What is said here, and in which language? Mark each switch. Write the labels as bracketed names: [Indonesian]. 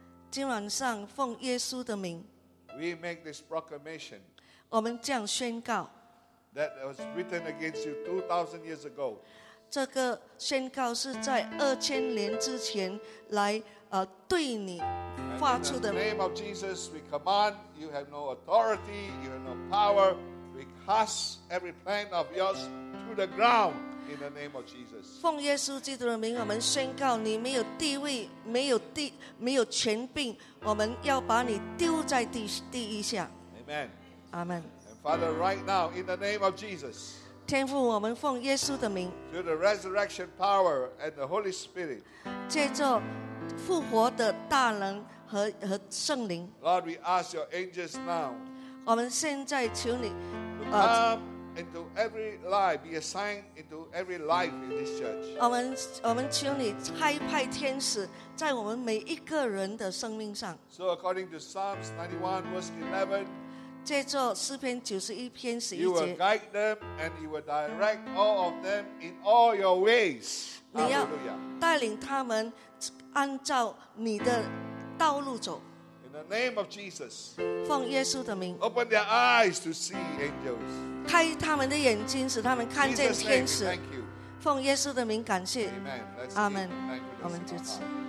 [Chinese] 今晚上奉耶稣的名。 [English] We make this proclamation. [Chinese] 我们这样宣告。 [English] That was written against you 2,000 years ago. [Chinese] 这个宣告是在2000年之前来对你发出的。 [English] In the name of Jesus, we command. You have no authority. You have no power. We cast every plan of yours to the ground in the name of Jesus. [Chinese] 奉耶稣基督的名，我们宣告你没有地位，没有权柄，我们要把你丢在地一下。 [English] Amen. Amen. And Father, right now, in the name of Jesus. [Chinese] 天父，我们奉耶稣的名。 [English] Through the resurrection power and the Holy Spirit. [Chinese] 借着复活的大能和圣灵。 [English] Lord, we ask your angels now. [Chinese] 我们现在求你。 [English] Into every life, be assigned into every life in this church. [Chinese] 我们求你差派天使在我们每一个人的生命上。 [English] So according to Psalms 91 verse 11, [Chinese] 借着诗篇九十一篇十一节， [English] you will guide them and you will direct all of them in all your ways. [Chinese] 你要带领他们按照你的道路走。 [English] In the name of Jesus, [Chinese] 奉耶稣的名， [English] open their eyes to see angels. [Chinese] 开他们的眼睛，使他们看见天使。奉耶稣的名感谢，阿门。我们就此。